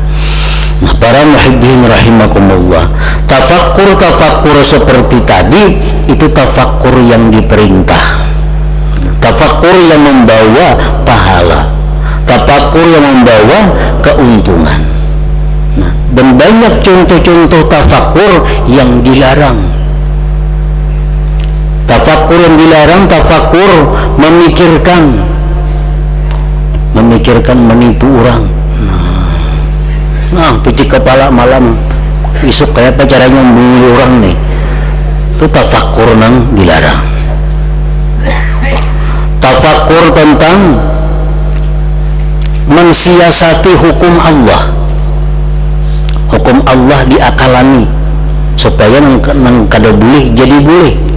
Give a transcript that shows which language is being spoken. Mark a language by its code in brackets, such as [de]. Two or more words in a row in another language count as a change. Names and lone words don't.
[id] Nah para [ar] المحبين رحمكم الله, [id] tafakkur seperti tadi itu tafakkur yang diperintah, tafakkur yang membawa pahala, tafakkur yang membawa keuntungan. Nah, dan banyak contoh-contoh tafakkur yang dilarang. Tafakkur yang dilarang, tafakkur memikirkan menipu orang. [bjn] Nah, picik kepala malam isuk kayak apa caranya membunuh orang nih, itu tafakkur nang dilarang. [id] Tafakkur tentang mensiasati hukum Allah, hukum Allah diakalani supaya nang kada boleh jadi boleh.